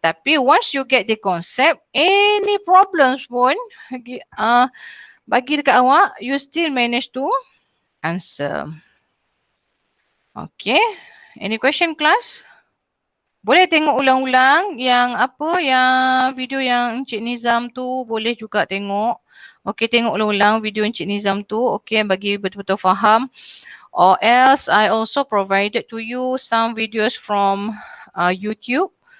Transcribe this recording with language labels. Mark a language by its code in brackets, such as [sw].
[ms] Tapi [en] once you get the concept, any problems [ms] pun bagi dekat awak, [en] you still manage to answer. Okay. Any question class? [ms] Boleh tengok ulang-ulang yang apa, yang video yang Encik Nizam tu boleh juga tengok. Okay, tengok ulang-ulang video Encik Nizam tu. Okay, bagi betul-betul faham. [en] Or else I also provided to you some videos from YouTube.